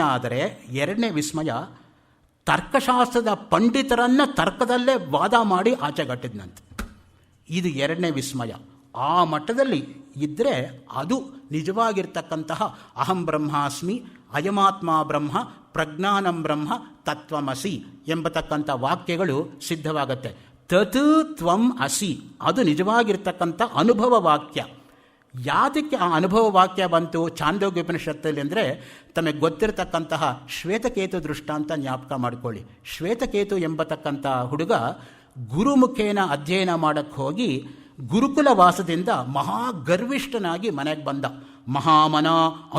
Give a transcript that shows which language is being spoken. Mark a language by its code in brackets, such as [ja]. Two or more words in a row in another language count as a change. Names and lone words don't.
[kn] ಆದರೆ ಎರಡನೇ ವಿಸ್ಮಯ, ತರ್ಕಶಾಸ್ತ್ರದ ಪಂಡಿತರನ್ನು ತರ್ಕದಲ್ಲೇ ವಾದ ಮಾಡಿ ಆಚೆಗಟ್ಟಿದ್ನಂತೆ. ಇದು ಎರಡನೇ ವಿಸ್ಮಯ. ಆ ಮಟ್ಟದಲ್ಲಿ ಇದ್ದರೆ ಅದು ನಿಜವಾಗಿರ್ತಕ್ಕಂತಹ [sa] ಅಹಂ ಬ್ರಹ್ಮಾಸ್ಮಿ, ಅಯಮಾತ್ಮ ಬ್ರಹ್ಮ, ಪ್ರಜ್ಞಾನಂ ಬ್ರಹ್ಮ, ತತ್ವಮಸಿ [kn] ಎಂಬತಕ್ಕಂಥ ವಾಕ್ಯಗಳು ಸಿದ್ಧವಾಗತ್ತೆ. [sa] ತತ್ ತ್ವಂ ಅಸಿ, [kn] ಅದು ನಿಜವಾಗಿರ್ತಕ್ಕಂಥ ಅನುಭವ ವಾಕ್ಯ. ಯಾತಕ್ಕೆ ಆ ಅನುಭವ ವಾಕ್ಯ ಬಂತು ಛಾಂದೋಗ್ಯ ಉಪನಿಷತ್ತಲ್ಲಿ ಅಂದರೆ, ತಮಗೆ ಗೊತ್ತಿರತಕ್ಕಂತಹ ಶ್ವೇತಕೇತು ದೃಷ್ಟಾಂತ ಜ್ಞಾಪಕ ಮಾಡಿಕೊಳ್ಳಿ. ಶ್ವೇತಕೇತು ಎಂಬತಕ್ಕಂಥ ಹುಡುಗ ಗುರುಮುಖೇನ ಅಧ್ಯಯನ ಮಾಡಕ್ಕೆ ಹೋಗಿ ಗುರುಕುಲ ವಾಸದಿಂದ ಮಹಾ ಗರ್ವಿಷ್ಠನಾಗಿ ಮನೆಗೆ ಬಂದ.